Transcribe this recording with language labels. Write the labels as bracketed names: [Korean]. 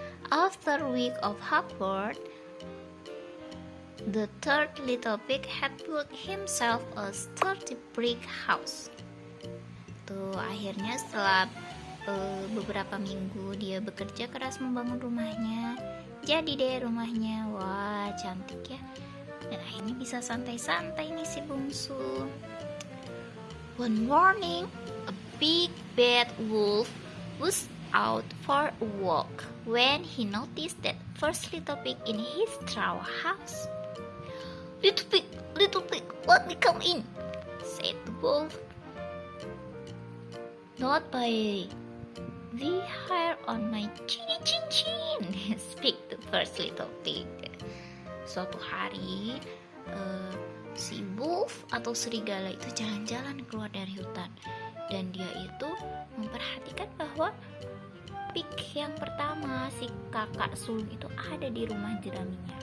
[English] After a week of hard work, the third little pig had built himself a sturdy brick house. [Indonesian] Tuh, akhirnya setelah beberapa minggu dia bekerja keras membangun rumahnya, jadi deh rumahnya. Wah, cantik ya. Dan akhirnya bisa santai-santai nih si bungsu. [English] One morning, a big bad wolf was out for a walk when he noticed that first little pig in his straw house. Little pig, let me come in," said the wolf. "Not by the hair on my chin," speak the first little pig. [Indonesian] Suatu hari, si wolf atau serigala itu jalan-jalan keluar dari hutan, dan dia itu memperhatikan bahwa pig yang pertama, si kakak sulung itu ada di rumah jeraminya.